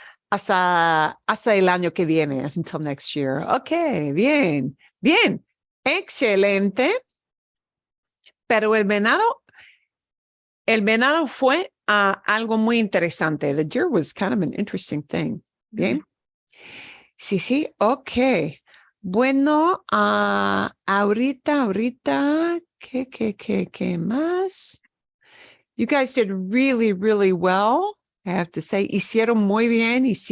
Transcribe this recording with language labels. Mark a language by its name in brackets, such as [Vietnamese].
[Spanish] Hasta el año que viene, [English] until next year. [Spanish] Ok, bien, excelente. Pero el venado fue algo muy interesante. [English] The deer was kind of an interesting thing. [Spanish] Bien. Sí, [English] ok. [Spanish] Bueno, ahorita, ¿qué más? [English] You guys did really, really well. I have to say, [Spanish] hicieron muy bien.